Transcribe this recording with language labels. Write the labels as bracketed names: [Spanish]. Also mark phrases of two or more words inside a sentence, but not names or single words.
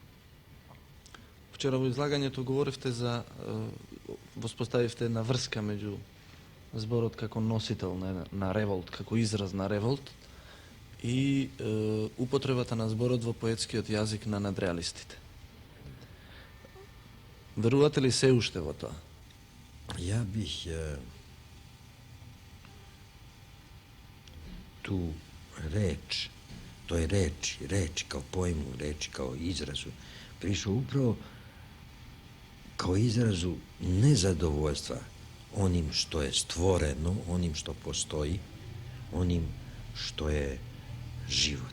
[Macedonian] Вчера во излагањето говоревте за воспоставивте една врска меѓу зборот како носител на револт, како израз на револт и употребата на зборот во поетскиот јазик на надреалистите. Верувате ли се уште во тоа? [Serbian] Ja bih tu reč, toj reči kao pojmu, reči kao izrazu, prišao upravo kao izrazu nezadovoljstva onim što je stvoreno, onim što postoji, onim što je život.